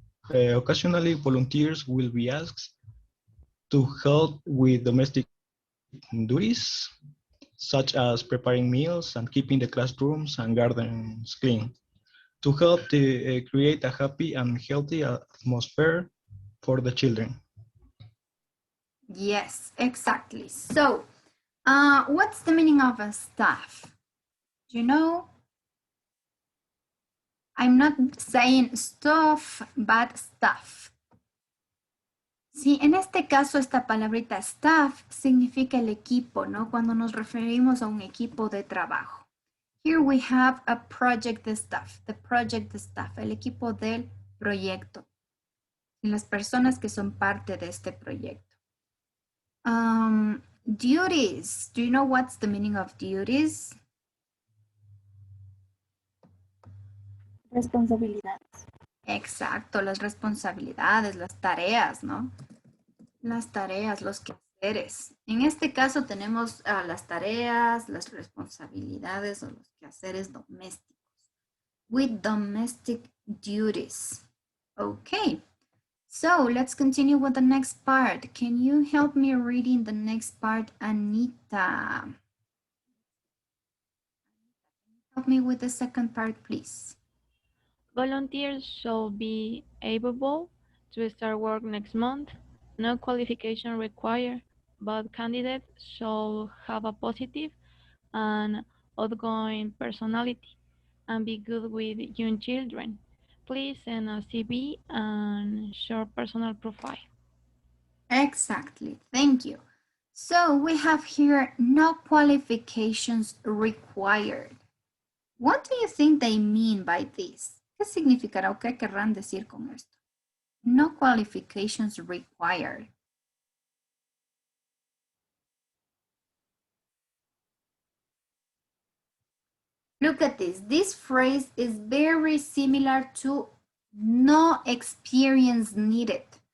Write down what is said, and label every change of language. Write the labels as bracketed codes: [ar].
[en] Occasionally, volunteers will be asked to help with domestic duties, such as preparing meals and keeping the classrooms and gardens clean, to help to create a happy and healthy atmosphere for the children. Yes, exactly. So, what's the meaning of a staff? Do you know? I'm not saying stuff, but staff. [es] Sí, en este caso esta palabrita staff significa el equipo, ¿no? Cuando nos referimos a un equipo de trabajo. [en] Here we have a project staff, [es] the project staff, el equipo del proyecto. Y las personas que son parte de este proyecto. [en] Duties. Do you know what's the meaning of duties? [es] Responsabilidades. Exacto, las responsabilidades, las tareas, ¿no? Las tareas, los quehaceres. En este caso tenemos las tareas, las responsabilidades o los quehaceres domésticos. [en] With domestic duties. Okay. So let's continue with the next part. Can you help me reading the next part, Anita? Help me with the second part, please. Volunteers should be able to start work next month. No qualification required, but candidates should have a positive and outgoing personality and be good with young children. Please send a CV and short personal profile. Exactly, thank you. So we have here no qualifications required. What do you think they mean by this? [es] ¿Qué significará o qué querrán decir con esto? [en] No qualifications required. Look at this. This phrase is very similar to no experience needed.